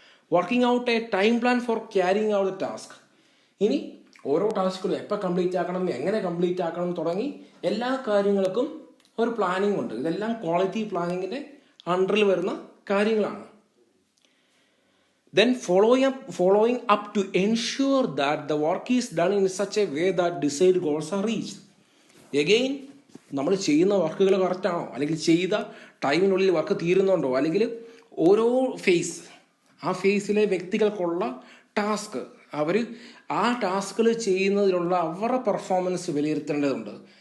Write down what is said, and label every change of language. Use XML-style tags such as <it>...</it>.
<en>Working out a time plan for carrying out the task.</en> <ml>ഇനി ഓരോ ടാസ്കുകളും എപ്പോൾ complete ആക്കണം, എങ്ങനെ കംപ്ലീറ്റ് ആക്കണം തുടങ്ങി എല്ലാ കാര്യങ്ങൾക്കും ഒരു പ്ലാനിങ് ഉണ്ട്. ഇതെല്ലാം ക്വാളിറ്റി പ്ലാനിങ്ങിൻ്റെ അണ്ടറിൽ വരുന്ന കാര്യങ്ങളാണ്.</ml> <en>Then following up to ensure that the work is done in such a way that desired goals are reached.</en> <ml>Again, നമ്മൾ ചെയ്യുന്ന വർക്കുകൾ കറക്റ്റാണോ, അല്ലെങ്കിൽ ചെയ്ത ടൈമിനുള്ളിൽ വർക്ക് തീരുന്നുണ്ടോ, അല്ലെങ്കിൽ ഓരോ ഫേസ്, ആ ഫേസിലെ വ്യക്തികൾക്കുള്ള ടാസ്ക്, അവർ ആ ടാസ്കുകൾ ചെയ്യുന്നതിലുള്ള അവരുടെ പെർഫോമൻസ് വിലയിരുത്തേണ്ടതുണ്ട്.</ml>